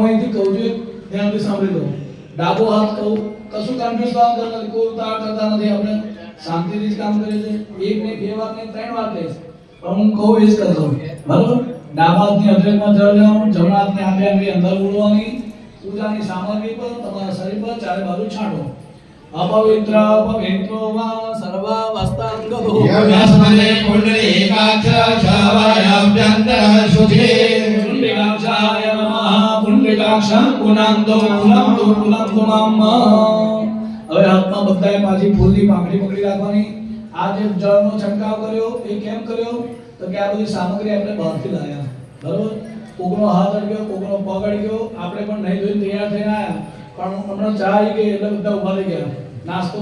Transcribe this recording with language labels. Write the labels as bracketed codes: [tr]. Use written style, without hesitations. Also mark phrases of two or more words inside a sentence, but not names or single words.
[gu] અહીંથી કહું છું ધ્યાનથી સાંભળી લો ડાબો હાથ કહું કશું કન્ફ્યુઝ કામ કરતા નથી કોઈ ઉતાવળ કરતા નથી આપણે શાંતિથી જ કામ કરીએ છીએ એક ને બે વાર ને ત્રણ વાર કહીશ પણ હું કહું એ જ કરજો બરાબર ડાબા હાથની હથેળીમાં જળ લેવાનું જમણા હાથની આંગળી આંગળી અંદર ઉડવાની પૂજાની સામગ્રી પર તમારા શરીર પર ચારે બાજુ છાંટો [sa] अपवित्र पवित्रो वा सर्वावस्थांगो यस्मने पुण्डरीकाक्ष शावायाभ्यन्तरः शुचे पुण्डरीकाक्षाय नमः पुण्डरीकाक्षं पुनंतो पुनंतो पुनंतो नमः [gu] હવે હાથમાં બધાએ પાછી ફૂલની પાંખડી પકડી રાખવાની આ જે જળનો છંટકાવ કર્યો એ કેમ કર્યો તો કે આ બધી સામગ્રી આપણે બહારથી લાવ્યા બરોબર કોકનો હાથ અડ્યો કોકનો પગ અડ્યો આપણે પણ નહીં જોઈને તૈયાર થઈને આવ્યા પણ હમણાં ચા આવી ગઈ એટલે બધા ઉભા થઈ ગયા નાસ્તો